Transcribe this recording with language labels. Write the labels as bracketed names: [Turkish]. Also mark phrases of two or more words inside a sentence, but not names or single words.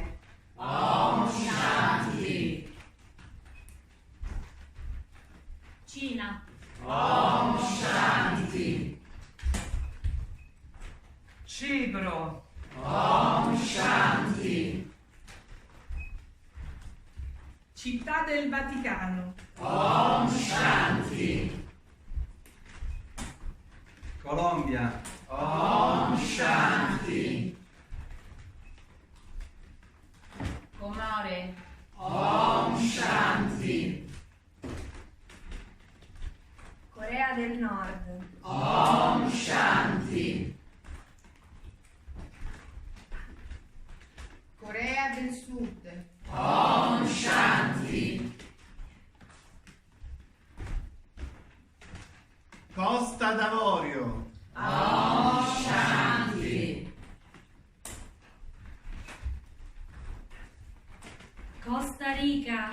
[Sanskrit] Om Shanti. [Italian] Cina. [Sanskrit] Om Shanti. [Italian] Cipro. [Sanskrit] Om Shanti. [Italian] Città del Vaticano. [Sanskrit] Om Shanti. [Italian] Colombia. [Sanskrit] Om Shanti. [Italian] Comore. [Sanskrit] Om Shanti. [Italian] Corea del Nord. [Sanskrit] Om Shanti. [Italian] Corea del Sud. [Sanskrit] Om Shanti. [Italian] Costa d'Avorio. [Sanskrit] Om Shanti. [Italian] Costa Rica.